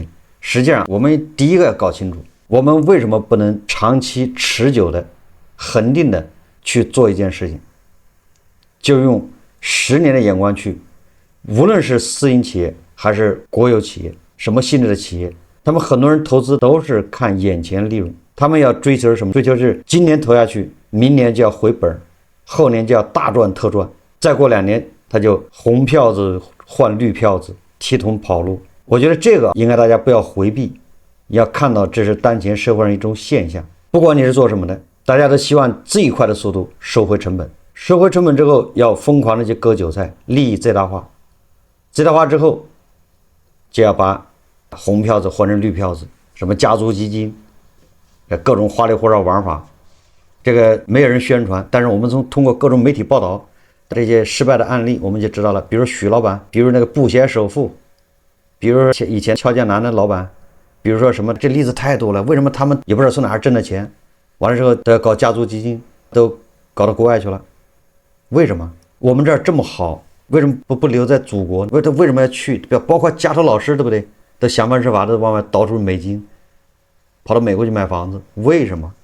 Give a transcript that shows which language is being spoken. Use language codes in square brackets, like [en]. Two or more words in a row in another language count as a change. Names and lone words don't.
[zh] 實際上我們第一個要搞清楚，我們為什麼不能長期持久的恆定的去做一件事情，就用10年的眼光去，無論是私營企業還是國有企業，什麼性質的企業，他們很多人投資都是看眼前利潤，他們要追求什麼？追求是今年投下去，明年就要回本，後年就要大賺特賺，再過2年他就紅票子換綠票子，提桶跑路。我覺得這個應該大家不要回避，要看到這是当前社会上一種現象。不管你是做什麼的，大家都希望最快的速度收回成本，收回成本之後要瘋狂的去割韭菜，利益最大化，最大化之後就要把紅票子换成綠票子，什麼家族基金，各種花里胡哨玩法，這個沒有人宣傳，但是我們通過各種媒體報道這些失敗的案例，我們就知道了。比如許老板，比如那個布鞋首富，比如說以前俏江南的老板，比如說什麼，這例子太多了。為什麼他们也不知道从哪兒掙的錢，完了之後都要搞家族基金，都搞到國外去了？為什麼我們這兒這麼好，為什麼不留在祖國？為什麼要去？包括家頭老師，對不對？都想方設法的往外倒出美金，跑到美國去買房子，為什麼？